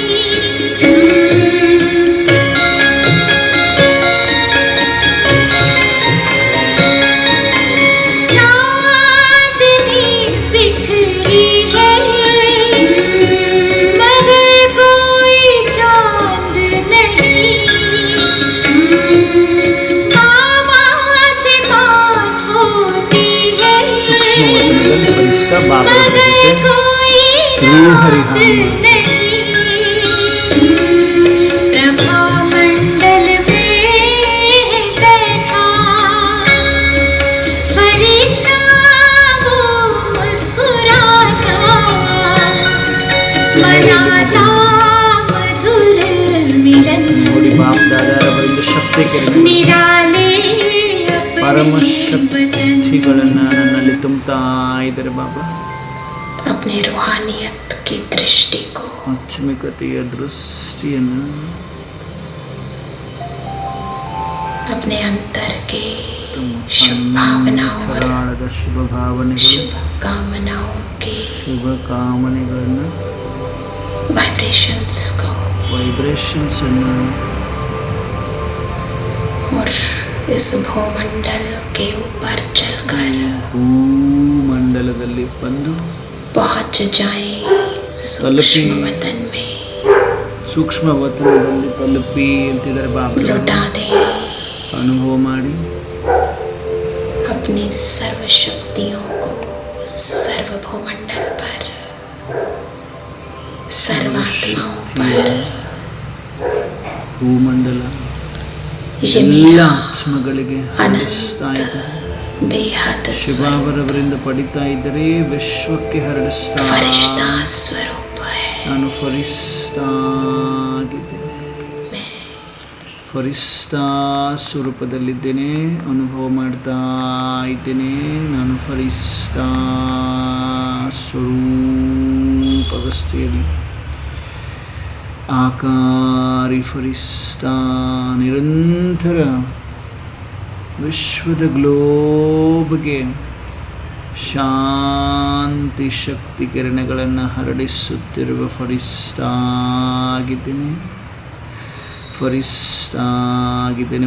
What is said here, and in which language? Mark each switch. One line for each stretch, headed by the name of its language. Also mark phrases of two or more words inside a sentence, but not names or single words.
Hindi: चांदनी बिखरी है मगर कोई चांद नहीं। मामा से बात होती है
Kannada: ಸೂಕ್ಷ್ಮವತನದಲ್ಲಿ ಫರಿಸ್ತಾ ಬಾಬರ
Hindi: मगर
Kannada: ಜೊತೆ
Hindi: कोई
Kannada: ರೂಹರಿಹಾನ
Hindi: नहीं। प्रभा मंडल में बैठा फरिश्ता वो मुस्कुराता मनाता मधुर मिलन।
Kannada: ನೋಡಿ ಬಾಪ್ ದಾದಾರವರಿಂದ ಶಕ್ತಿ ಕಿರಣ
Hindi: निराले
Kannada: ಪರಮ
Hindi: अपने बदन
Kannada: ಶಕ್ತಿಗಳನ್ನ ನನ್ನಲ್ಲಿ ತುಂಬುತ್ತಾ ಇದ್ದಾರೆ ಬಾಬಾ
Hindi: अपने रूहानियत की दृष्टि को
Kannada: ಆತ್ಮಿಕತೆಯ ದೃಷ್ಟಿಯನ್ನು
Hindi: अपने अंतर के
Kannada: ತಮ್ಮ
Hindi: शुभ भावनाओं और
Kannada: ಅಂತರಾಳದ ಶುಭ ಭಾವನೆಗಳು
Hindi: शुभ कामनाओं के
Kannada: ಶುಭ ಕಾಮನೆಗಳನ್ನು
Hindi: वाइब्रेशंस को
Kannada: ವೈಬ್ರೇಷನ್ಸ್ ಅನ್ನು
Hindi: और इस भूमंडल के ऊपर चलकर
Kannada: ಭೂಮಂಡಲದಲ್ಲಿ ಬಂದು
Hindi: पहुंच जाए सूक्ष्म वतन में।
Kannada: ಸೂಕ್ಷ್ಮ ವತನದಲ್ಲಿ ತಲುಪಿ ಅಂತಿದ್ದಾರೆ ಬಾಬಾ
Hindi: लौटा दे
Kannada: ಅನುಭವ ಮಾಡಿ
Hindi: अपनी सर्व शक्तियों को सर्व भूमंडल पर सर्वात्माओं पर।
Kannada: ಭೂಮಂಡಲ
Hindi: ये
Kannada: ಎಲ್ಲ
Hindi: मेरा
Kannada: ಆತ್ಮಗಳಿಗೆ ಹರಡಿಸ್ತಾ ಇದ್ದಾರೆ
Hindi: बेहद
Kannada: ಶಿವಾವರವರಿಂದ ಪಡಿತಾ ಇದ್ದಾರೆ ವಿಶ್ವಕ್ಕೆ ಹರಡಿಸ್ತಾ
Hindi: फरिश्ता स्वरूप है।
Kannada: ನಾನು ಫರಿಸ್ತಾ ಆಗಿದ್ದೇನೆ
Hindi: मैं
Kannada: ಫರಿಸ್ತಾ ಸ್ವರೂಪದಲ್ಲಿದ್ದೇನೆ ಅನುಭವ ಮಾಡ್ತಾ ಇದ್ದೇನೆ ನಾನು ಫರಿಸ್ತಾ ಸ್ವರೂಪ ಅವಸ್ಥೆಯಲ್ಲಿ ಆಕಾರಿ ಫರಿಸ್ತಾ ನಿರಂತರ ವಿಶ್ವದ ಗ್ಲೋಬ್ಗೆ ಶಾಂತಿ ಶಕ್ತಿ ಕಿರಣಗಳನ್ನು ಹರಡಿಸುತ್ತಿರುವ ಫರಿಸ್ತಾ ಆಗಿದ್ದೇನೆ ಫರಿಸ್ತಾ ಆಗಿದ್ದೇನೆ.